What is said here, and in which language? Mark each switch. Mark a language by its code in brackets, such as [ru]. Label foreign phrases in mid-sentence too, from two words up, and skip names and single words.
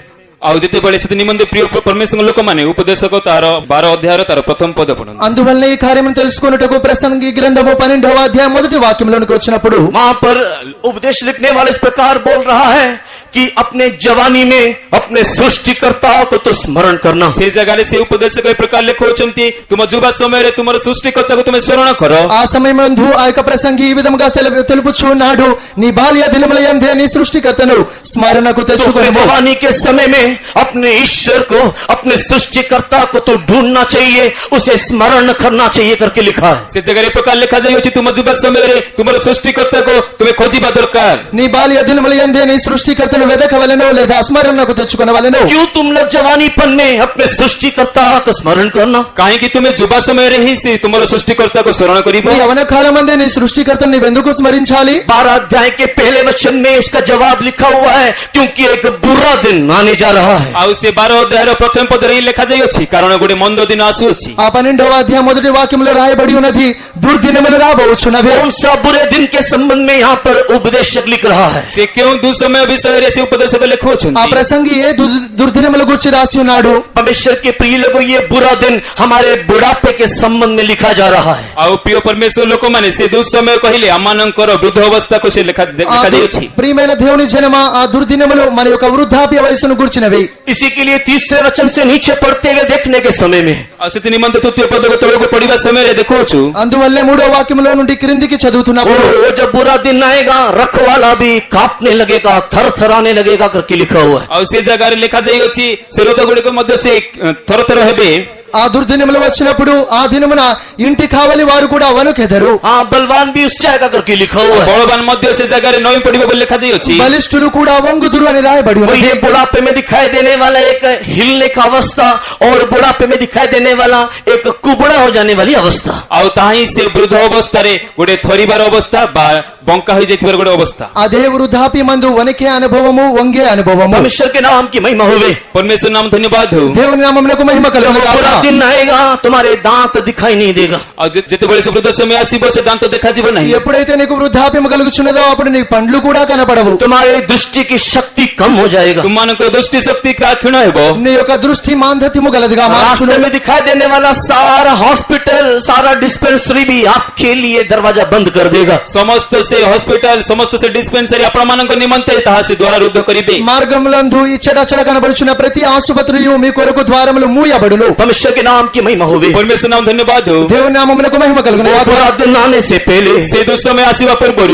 [or] ଆଉ ଯେତେବେଳେ ସେଥି ନିମନ୍ତେ ପ୍ରିୟ ପରମେଶ୍ୱର ଲୋକମାନେ ଉପଦେଶକ ତାର 12 ଅଧ୍ୟାୟର ତାର ପ୍ରଥମ ପଦ ପଢନ୍ତୁ। [te] అందువల్ల ఈ కార్యమును తెలుసుకొనుటకు ప్రసంగి గ్రంథము 12వ అధ్యాయం మొదటి వాక్యంలోనికి వచ్చినప్పుడు [hi] वहां पर उपदेश लिखने वाले इस प्रकार बोल रहा है कि अपने जवानी में अपने सृष्टिकर्ता को तो स्मरण करना। [or] ସେ ଜାଗାରେ ସେ ଉପଦେଶକ ଏ ପ୍ରକାର ଲେଖୁଅଛନ୍ତି, ତୁମ ଯୁବା ସମୟରେ ତୁମର ସୃଷ୍ଟିକର୍ତ୍ତାକୁ ତୁମେ ସ୍ମରଣ କର। [te] ఆ సమయమందు ఆ యొక్క ప్రసంగి ఈ విధముగా తెలుపుచున్నాడు, నీ బాల్య దినముల యందే నీ సృష్టికర్తను స్మరణకు [hi] तो अपने [te] తెచ్చుకొనుము। [hi] जवानी के समय में अपने ईश्वर को, अपने सृष्टिकर्ता को तो ढूंढना चाहिए, उसे स्मरण करना चाहिए करके लिखा है। [or] ସେ ଜାଗାରେ ଏ ପ୍ରକାର ଲେଖାଯାଇଅଛି, ତୁମ ଯୁବା ସମୟରେ ତୁମର ସୃଷ୍ଟିକର୍ତ୍ତାକୁ ତୁମେ ଖୋଜିବା ଦରକାର। [te] నీ బాల్య దినముల యందే నీ సృష్టికర్తను వెదకవలెను లేదా స్మరణకు తెచ్చుకొనవలెను। [hi] क्यों तुम लोग जवानीपन में अपने सृष्टिकर्ता का स्मरण करना? [or] କାହିଁକି ତୁମେ ଯୁବା ସମୟରେ ହିଁ ସେ ତୁମର ସୃଷ୍ଟିକର୍ତ୍ତାକୁ ସ୍ମରଣ କରିବ? [te] నీ యవన కాలమందే నీ సృష్టికర్తను నీవెందుకు స్మరించాలి? [hi] 12 अध्याय के पहले वचन में उसका जवाब लिखा हुआ है, क्योंकि एक बुरा दिन आने जा रहा है। [or] ଆଉ ସେ 12 ଅଧ୍ୟାୟର ପ୍ରଥମ ପଦରେ ହିଁ ଲେଖାଯାଇଅଛି, କାରଣ ଗୋଟେ ମନ୍ଦ ଦିନ ଆସୁଅଛି। [te] ఆ 12వ అధ్యాయం మొదటి వాక్యంలో రాయబడి ఉన్నది, దుర్దినములు రాబోచున్నవి। [hi] कौन सा बुरे दिन के संबंध में यहाँ पर उपदेशक लिख रहा है? [or] ସେ କେଉଁ ଦୁଃସମୟ ବିଷୟରେ ସେ ଉପଦେଶକ [te] ఆ [or] ଲେଖୁଅଛନ୍ତି? [te] ప్రసంగి ఏ దుర్దినముల గురించి రాసి ఉన్నాడు? [hi] परमेश्वर के प्रिय लोगों, ये बुरा दिन हमारे बुढ़ापे के संबंध में लिखा जा रहा है। [or] ଆଉ ପ୍ରିୟ ପରମେଶ୍ୱର ଲୋକମାନେ ସେ ଦୁଃସମୟ କହିଲେ ଆମମାନଙ୍କର ବୃଦ୍ଧ ଅବସ୍ଥାକୁ ସେ ଲେଖାଯାଇଅଛି। [te] ప్రియమైన దేవుని జనమా, ఆ దుర్దినములు మన యొక్క వృద్ధాప్య వయసును గుర్చినవి। [hi] इसी के लिए तीसरे वचन से नीचे पढ़ते हुए देखने के समय में [or] ଆଉ ସେଥି ନିମନ୍ତେ ତୃତୀୟ ପଦକୁ ତଳକୁ ପଢିବା ସମୟରେ ଦେଖୁଅଛୁ, [te] అందువల్లే 3వ వాక్యంలో నుండి క్రిందికి చదువుతున్నప్పుడు, [hi] वो जब बुरा दिन आएगा रखवाला भी कांपने लगेगा, थर थराने लगेगा करके लिखा हुआ है। [or] ଆଉ ସେ ଜାଗାରେ ଲେଖାଯାଇଅଛି, ସେ ରଥ ଗୁଡିକ ମଧ୍ୟ ସେ ଥରଥର ହେବେ। [te] ఆ దుర్దినములు వచ్చినప్పుడు ఆ దినమున ఇంటి కావలి వారు కూడా వణుకెదరు। [hi] हाँ, बलवान भी उस जाएगा करके लिखा हुआ है। [or] ବଳବାନ ମଧ୍ୟ ସେ ଜାଗାରେ ନଇଁ ପଡିବ ବୋଲି ଲେଖାଯାଇଅଛି। [te] బలిష్ఠులు కూడా వంగుదురు అని రాయబడి [hi] और [te] ఉన్నది। [hi] ये बुढ़ापे में दिखाई देने वाला एक हिलने का अवस्था और बुढ़ापे में दिखाई देने वाला एक कुबड़ा हो जाने वाली अवस्था। [or] ଆଉ ତାହା ହିଁ ସେ ବୃଦ୍ଧ ଅବସ୍ଥାରେ ଗୋଟେ ଥରିବାର ଅବସ୍ଥା ବା ବଙ୍କା ହୋଇଯାଇଥିବାର ଗୋଟେ ଅବସ୍ଥା। [te] అదే వృద్ధాప్యమందు వణికే అనుభవము, వంగే అనుభవము। [hi] परमेश्वर के नाम की महिमा होवे। [or] ପରମେଶ୍ୱର ନାମ ଧନ୍ୟବାଦ ହଉ। [te] దేవుని నామమునకు మహిమ కలుగును గాక। [hi] बुरा दिन आएगा, तुम्हारे दांत दिखाई नहीं देगा। [or] ଆଉ ଯେତେବେଳେ ସେ ବୃଦ୍ଧ ସମୟ ଆସିବ, ସେ ଦାନ୍ତ ଦେଖାଯିବ ନାହିଁ। [te] ఎప్పుడైతే నీకు వృద్ధాప్యము కలుగుచున్నదో అప్పుడు నీ పండ్లు కూడా కనపడవు। [hi] तुम्हारी दृष्टि की शक्ति कम हो जाएगा। [or] ତୁମମାନଙ୍କର ଦୃଷ୍ଟି ଶକ୍ତି କ୍ଷୀଣ ହେବ। [te] నీ యొక్క దృష్టి మాంద్యత్యము గలదిగా మార్చును। [hi] रास्ते में दिखाई देने वाला सारा हॉस्पिटल, सारा डिस्पेंसरी भी आपके लिए दरवाजा बंद कर देगा। [or] ସମସ୍ତ ସେ ହସ୍ପିଟାଲ, ସମସ୍ତ ସେ ଡିସ୍ପେନ୍ସରୀ ଆପଣମାନଙ୍କ ନିମନ୍ତେ ତାହା ସେ ଦ୍ୱାର ରୁଦ୍ଧ କରିବେ। [te] మార్గములందు ఇచ్చటచ్చట కనబడుచున్న ప్రతి ఆసుపత్రియు మీ కొరకు ద్వారములు మూయబడును। [hi] परमेश्वर के नाम की महिमा होवे। [or] ପରମେଶ୍ୱର ନାମ ଧନ୍ୟବାଦ ହଉ। [te] దేవుని నామమునకు మహిమ కలుగును గాక। [hi] बुरा दिन आने से पहले, [or] ସେ ଦୁଃସମୟ ଆସିବା ପୂର୍ବରୁ,